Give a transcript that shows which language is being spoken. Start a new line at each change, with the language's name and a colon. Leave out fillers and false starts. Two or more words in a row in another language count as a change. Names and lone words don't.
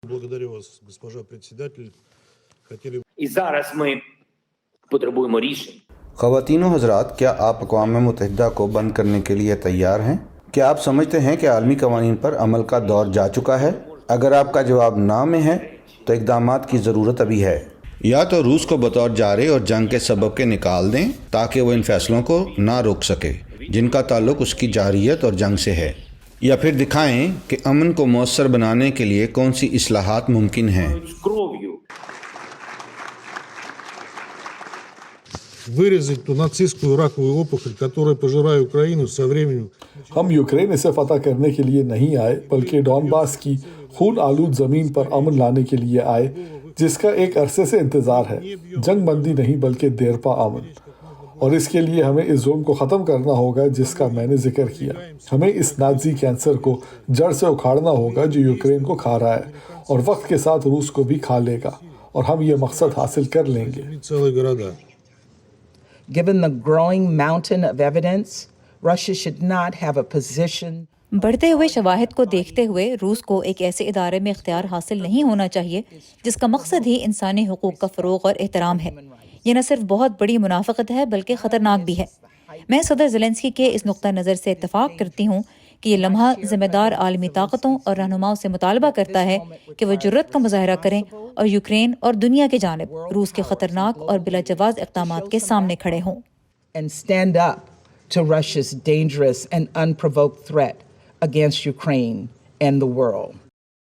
Russian: Благодарю вас, госпожа председатель. Хотели
Ukrainian: І зараз ми потребуємо рішень.
Urdu: خواتین و حضرات، کیا آپ اقوام متحدہ کو بند کرنے کے لیے تیار ہیں؟ کیا آپ سمجھتے ہیں کہ عالمی قوانین پر عمل کا دور جا چکا ہے؟ اگر آپ کا جواب نہ میں ہے تو اقدامات کی ضرورت ابھی ہے۔ یا تو روس کو بطور جارے اور جنگ کے سبب کے نکال دیں تاکہ وہ ان فیصلوں کو نہ روک سکے جن کا تعلق اس کی جارحیت اور جنگ سے ہے، یا پھر دکھائیں کہ امن کو مؤثر بنانے کے لیے کون سی اصلاحات ممکن ہیں۔
Ukrainian: З кров'ю.
Russian: вырезать ту нацистскую раковую опухоль, которая пожирает Украину со временем.
Urdu: ہم یوکرین اسے فتح کرنے کے لیے نہیں آئے بلکہ ڈونباس کی خون آلود زمین پر امن لانے کے لیے آئے جس کا ایک عرصے سے انتظار ہے، جنگ بندی نہیں بلکہ دیرپا امن۔ اور اس کے لیے ہمیں اس ظلم کو ختم کرنا ہوگا جس کا میں نے ذکر کیا۔ ہمیں اس نازی کینسر کو جڑ سے اکھاڑنا ہوگا جو یوکرین کو کھا رہا ہے اور وقت کے ساتھ روس کو بھی کھا لے گا، اور ہم یہ مقصد حاصل کر لیں گے۔
Russian: Целые города.
English: Given the growing mountain of evidence, Russia should not have a position.
Urdu: بڑھتے ہوئے شواہد کو دیکھتے ہوئے روس کو ایک ایسے ادارے میں اختیار حاصل نہیں ہونا چاہیے جس کا مقصد ہی انسانی حقوق کا فروغ اور احترام ہے۔ یہ نہ صرف بہت بڑی منافقت ہے بلکہ خطرناک بھی ہے۔ میں صدر زیلنسکی کے اس نقطہ نظر سے اتفاق کرتی ہوں کہ یہ لمحہ ذمہ دار عالمی طاقتوں اور رہنماؤں سے مطالبہ کرتا ہے کہ وہ جرأت کا مظاہرہ کریں اور یوکرین اور دنیا کی جانب روس کے خطرناک اور بلا جواز اقدامات کے سامنے کھڑے ہوں۔
English: And stand up to Russia's dangerous and unprovoked threat against Ukraine and the world.